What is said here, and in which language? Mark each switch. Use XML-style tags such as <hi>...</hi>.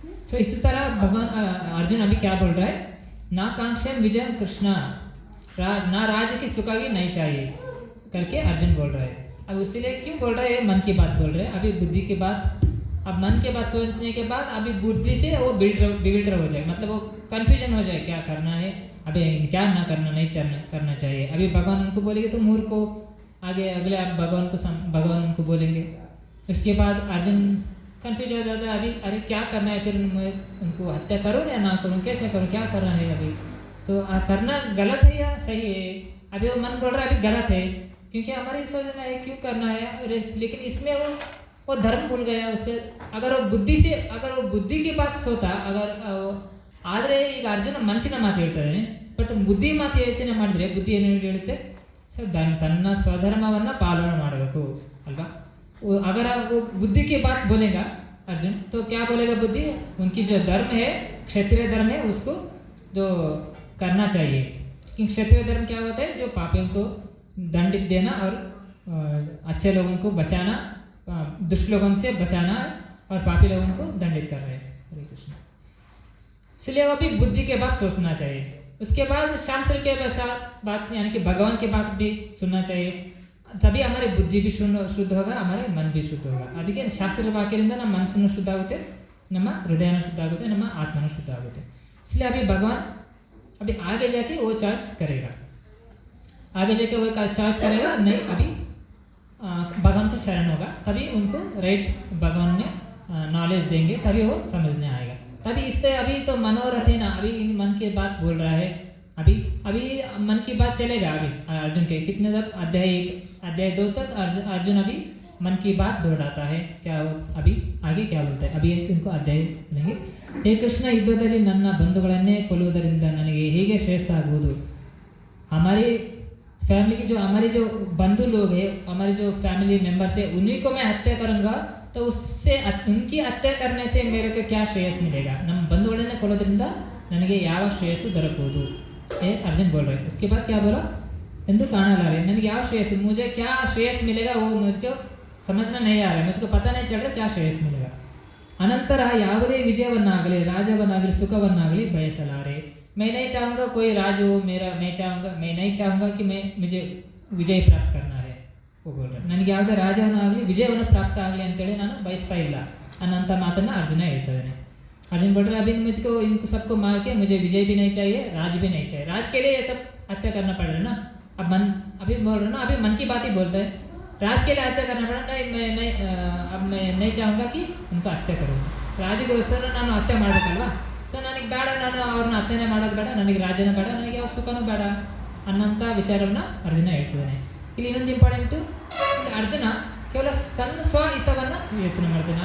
<hi>सो इसी तरह भगवान अर्जुन अभी क्या बोल रहा है, ना कांक्षम विजयम कृष्णा, ना राज्य की सुखागी नहीं चाहिए करके अर्जुन बोल रहा है. अब इसीलिए क्यों बोल रहे हैं, मन की बात बोल रहे हैं. अभी बुद्धि की बात, अब मन के बात सोचने के बाद अभी बुद्धि से वो बिल्डर हो जाए, मतलब वो कन्फ्यूजन हो जाए क्या करना है, अभी क्या ना करना नहीं करना चाहिए. अभी भगवान उनको बोलेंगे तो मूर्ख को, आगे अगले आप भगवान उनको बोलेंगे. उसके बाद अर्जुन कन्फ्यूज हो जाता है, अभी अरे क्या करना है, फिर मैं उनको हत्या करूँ या ना करूँ, कैसे करूँ, क्या करना है. अभी तो करना गलत है या सही है, अभी वो मन बोल रहा है अभी गलत है, क्योंकि हमारे सोचना है क्यों करना है. लेकिन इसमें वो धर्म भूल गया उसके. अगर वो बुद्धि की बात सोता,</hi> <kn>ಆದರೆ ಈಗ ಅರ್ಜುನ ಮನಸ್ಸಿನ ಮಾತು ಹೇಳ್ತಾನೆ, ಬಟ್ ಬುದ್ಧಿ ಮಾತು ಯೋಚನೆ ಮಾಡಿದ್ರೆ ಬುದ್ಧಿ ಏನು ಹೇಳುತ್ತೆ, ತನ್ನ ಸ್ವಧರ್ಮವನ್ನು ಪಾಲನೆ ಮಾಡಬೇಕು ಅಲ್ವಾ.</kn> <hi>अगर वो बुद्धि की बात बोलेगा अर्जुन, तो क्या बोलेगा बुद्धि, उनकी जो धर्म है क्षत्रिय धर्म है उसको जो करना चाहिए. क्योंकि क्षत्रिय धर्म क्या होता है, जो पापियों को दंडित देना और अच्छे लोगों को बचाना, दुष्ट लोगों से बचाना और पापी लोगों को दंडित कर रहे हैं. हरे कृष्ण. इसलिए वो भी बुद्धि के बात सोचना चाहिए. उसके बाद शास्त्र के बात यानी कि भगवान की बात भी सुनना चाहिए, तभी हमारे बुद्धि भी शुद्ध होगा, हमारे मन भी शुद्ध होगा.</hi> <kn>ಅದಕ್ಕೆ ಶಾಸ್ತ್ರದ ವಾಕ್ಯದಿಂದ ನಮ್ಮ ಮನಸ್ಸನ್ನು ಶುದ್ಧ ಆಗುತ್ತೆ, ನಮ್ಮ ಹೃದಯನ ಶುದ್ಧ ಆಗುತ್ತೆ, ನಮ್ಮ ಆತ್ಮನ ಶುದ್ಧ ಆಗುತ್ತೆ.</kn> <hi>इसलिए अभी भगवान अभी आगे जाके वो चॉइस करेगा, नहीं अभी भगवान का शरण होगा, तभी उनको राइट भगवान ने नॉलेज देंगे, तभी वो समझने आएगा. तभी इससे अभी तो मनोरथ है ना, अभी मन की बात बोल रहा है, अभी मन की बात चलेगा. अभी अर्जुन के कितने तक, अध्याय 1 अध्याय 2 तक अर्जुन अभी मन की बात दोहराता है. क्या अभी आगे क्या बोलता है, अभी इनको अध्याय लेंगे. हे कृष्ण,</hi> <kn>ಯುದ್ಧದಲ್ಲಿ ನನ್ನ ಬಂಧುಗಳನ್ನೇ ಕೊಲ್ಲುವುದರಿಂದ ನನಗೆ ಹೇಗೆ ಶ್ರೇಯಸ್ಸಾಗುವುದು.</kn> <hi>हमारी फैमिली की जो हमारे जो बंधु लोग हैं, हमारे जो फैमिली मेम्बर्स है, उन्हीं को मैं हत्या करूँगा, तो उससे उनकी हत्या करने से मेरे को क्या श्रेयस मिलेगा.</hi> <kn>ನಮ್ಮ ಬಂಧುಗಳನ್ನೇ ಕೊಲ್ಲೋದ್ರಿಂದ ನನಗೆ ಯಾವ ಶ್ರೇಯಸ್ಸು ದೊರಕುವುದು,</kn> <hi>ये अर्जुन बोल रहे. उसके बाद क्या बोला, हिंदू काना ला रहे,</hi> <kn>ನನಗೆ ಯಾವ ಶ್ರೇಯಸ್,</kn> <hi>मुझे क्या श्रेयस मिलेगा वो मुझको समझना नहीं आ रहा है, मुझको पता नहीं चल रहा क्या श्रेयस मिलेगा.</hi> <kn>अनंतर ಯಾವುದೇ ವಿಜಯವನ್ನಾಗಲಿ ರಾಜ್ಯವನ್ನಾಗಲಿ ಸುಖವನ್ನಾಗಲಿ ಬಯಸಲಾರೆ.</kn> <hi>मैं नहीं चाहूँगा कोई राज हो मेरा, मैं नहीं चाहूँगा कि मुझे विजय प्राप्त करना है, वो बोल रहा है.</hi> <kn>ನನಗೆ ಯಾವುದೇ ರಾಜವನ್ನಾಗಲಿ ವಿಜಯವನ್ನು ಪ್ರಾಪ್ತ ಆಗಲಿ ಅಂತೇಳಿ ನಾನು ಬಯಸ್ತಾ ಇಲ್ಲ. ಅನ್ನೋಂಥ ಮಾತನ್ನು ಅರ್ಜುನ ಹೇಳ್ತಾ ಇದ್ದಾನೆ.</kn> <hi>अर्जुन बोल रहे अभी मुझको इनको सबको मार के मुझे विजय भी नहीं चाहिए, राज भी नहीं चाहिए. राज के लिए ये सब हत्या करना पड़ रहा है ना. अब मन अभी बोल रहे ना, अभी मन की बात ही बोलता है. राज के लिए हत्या करना पड़ा. नहीं अब मैं नहीं चाहूँगा कि उनको हत्या करूँ.</hi> <kn>ರಾಜಿಗೋಸ್ಕರ ನಾನು ಹತ್ಯೆ ಮಾಡಬೇಕಲ್ವಾ. ಸೊ ನನಗೆ ಬೇಡ, ನಾನು ಅವ್ರನ್ನ ಹತ್ಯೆನೇ ಮಾಡೋದು ಬೇಡ, ನನಗೆ ರಾಜ್ಯನೂ ಬೇಡ, ನನಗೆ ಯಾವ ಸುಖನೂ ಬೇಡ ಅನ್ನೋಂಥ ವಿಚಾರವನ್ನು ಅರ್ಜುನ ಹೇಳ್ತಿದ್ದಾನೆ. ಇಲ್ಲಿ ಇನ್ನೊಂದು ಇಂಪಾರ್ಟೆಂಟು, ಇಲ್ಲಿ ಅರ್ಜುನ ಕೇವಲ ತನ್ನ ಸ್ವಹಿತವನ್ನು ಯೋಚನೆ ಮಾಡ್ತಾನೆ.</kn>